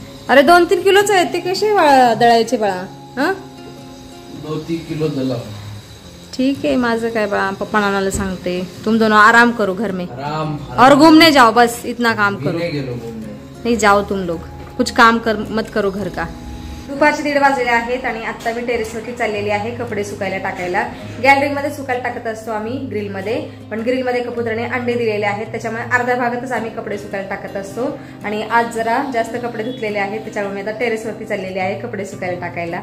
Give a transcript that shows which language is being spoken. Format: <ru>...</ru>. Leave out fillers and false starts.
<mr>अरे 2-3 किलोच आहेत ते कसे दळायचे बाळा. हा 2-3 किलो दला.</mr> <hi>ठीक है</hi> <mr>माझं काय बाळा पप्पा नानाला सांगते.</mr> <hi>तुम दोनों आराम करो घर में आराम और घूमने जाओ बस इतना काम करो. घूमने नहीं जाओ तुम लोग कुछ काम मत करो घर का.</hi> <mr>दुपारचे 1:30 वाजलेले आहेत आणि आता मी टेरेसवरती चाललेली आहे कपडे सुकायला टाकायला. गॅलरीमध्ये सुकायला टाकत असतो आम्ही ग्रिलमध्ये. पण ग्रिलमध्ये कबुतराने अंडे दिलेले आहेत त्याच्यामुळे अर्ध्या भागातच आम्ही कपडे सुकायला टाकत असतो. आणि आज जरा जास्त कपडे धुतलेले आहेत त्याच्यामुळे मी आता टेरेसवरती चाललेली आहे कपडे सुकायला टाकायला.</mr>